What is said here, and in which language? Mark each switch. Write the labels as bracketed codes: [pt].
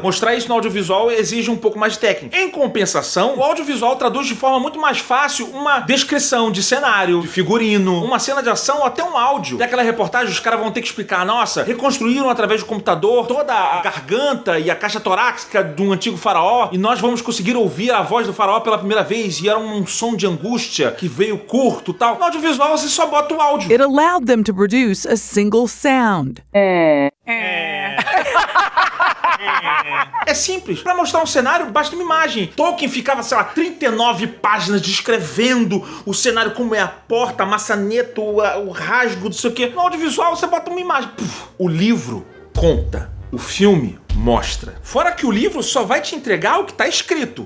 [pt] Mostrar isso no audiovisual exige um pouco mais de técnica. Em compensação, o audiovisual traduz de forma muito mais fácil uma descrição de cenário, de figurino, uma cena de ação ou até um áudio. Tem aquela reportagem, os caras vão ter que explicar, nossa, reconstruíram através do computador toda a garganta e a caixa torácica de um antigo faraó e nós vamos conseguir ouvir a voz do faraó pela primeira vez e era um som de angústia que veio curto e tal. No audiovisual você só bota o áudio. [en] It allowed them to produce a single sound. [pt] É simples. Pra mostrar um cenário, basta uma imagem. Tolkien ficava, sei lá, 39 páginas descrevendo o cenário, como é a porta, a maçaneta, o rasgo, não sei o quê. No audiovisual, você bota uma imagem. Puf. O livro conta. O filme mostra. Fora que o livro só vai te entregar o que tá escrito.